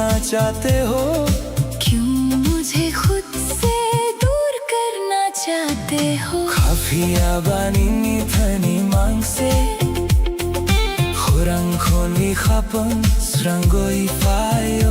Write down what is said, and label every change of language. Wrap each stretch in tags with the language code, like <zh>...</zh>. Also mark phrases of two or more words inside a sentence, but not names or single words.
<hi>चाहते हो? क्यों मुझे खुद से दूर करना चाहते हो?</hi> <trp>Kafia banini thani mangse Khurang khoni khapang srangoi fayo</trp>